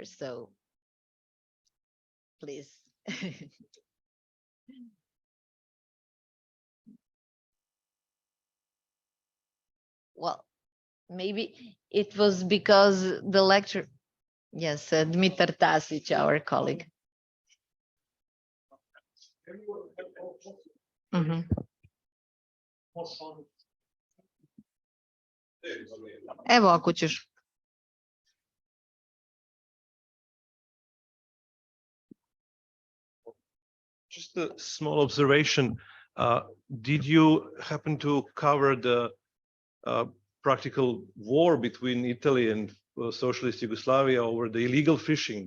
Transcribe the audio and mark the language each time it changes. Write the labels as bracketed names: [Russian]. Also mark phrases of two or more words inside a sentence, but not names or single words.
[English] So please. Well, maybe it was because the lecture, yes, Dmitar Tasic, our colleague. Mm-hmm. [Croatian] Evo, ako ćeš. [English] Just a small observation. Did you happen to cover the practical war between Italy and socialist Yugoslavia over the illegal fishing?